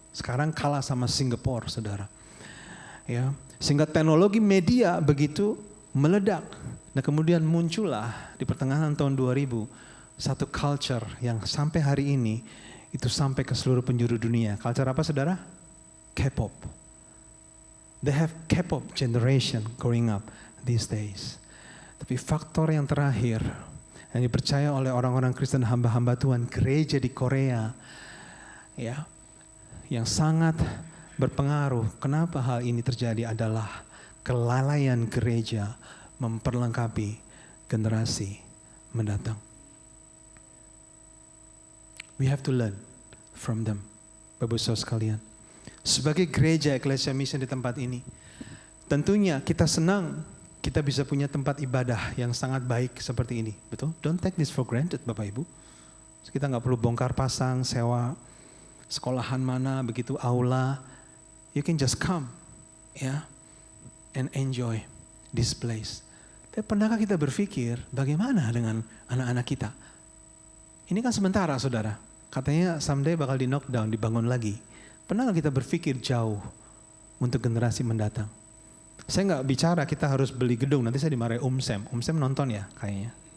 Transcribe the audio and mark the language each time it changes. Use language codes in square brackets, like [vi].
[id] Sekarang kalah sama Singapura, saudara. Ya, sehingga teknologi media begitu meledak. Dan kemudian muncullah di pertengahan tahun 2000 satu culture yang sampai hari ini itu sampai ke seluruh penjuru dunia. Culture apa, saudara? K-pop. [en] They have K-pop generation growing up these days. [id] Tapi faktor yang terakhir yang dipercaya oleh orang-orang Kristen hamba-hamba Tuhan gereja di Korea, ya, yang sangat berpengaruh. Kenapa hal ini terjadi adalah kelalaian gereja memperlengkapi generasi mendatang. [en] We have to learn from them, Bapak Saudara sekalian. [id] Sebagai gereja Ecclesia Mission di tempat ini, tentunya kita senang kita bisa punya tempat ibadah yang sangat baik seperti ini, betul? [en] Don't take this for granted, [id] Bapak Ibu. Kita nggak perlu bongkar pasang, sewa sekolahan mana, begitu aula. [en] You can just come, ya, and enjoy this place. [id] Tapi pernahkah kita berpikir bagaimana dengan anak-anak kita? Ini kan sementara, saudara. Katanya someday bakal di knockdown, dibangun lagi. Pernah kita berpikir jauh untuk generasi mendatang? Saya nggak bicara kita harus beli gedung, nanti saya dimarahi Sam. Sam nonton ya kayaknya.